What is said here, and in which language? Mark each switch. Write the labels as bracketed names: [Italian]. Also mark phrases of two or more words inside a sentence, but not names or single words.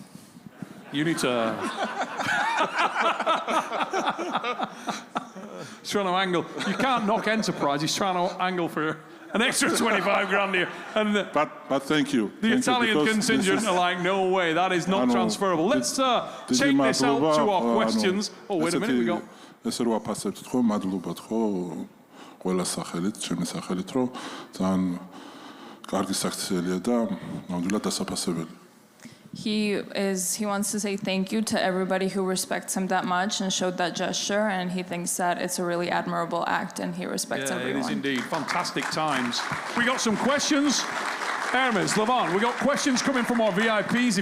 [English] You need to... He's trying to angle. You can't knock Enterprise. He's trying to angle for an extra 25 grand here. And but thank you. The Italian contingent are like, no way, that is not transferable. Let's take this out to our questions. Oh, wait a minute, we got... [Georgian] ესე რომ აფასებთ ხო, მადლობთ ხო, ყველა სახელით, ჩემი სახელით, რომ ძალიან კარგი საქციელია და ნამდვილად დასაფასებელი. [English] He wants to say thank you to everybody who respects him that much and showed that gesture, and he thinks that it's a really admirable act and he respects everyone. It is indeed. Fantastic times. We got some questions. Hermes, Lavan, we got questions coming from our VIPs.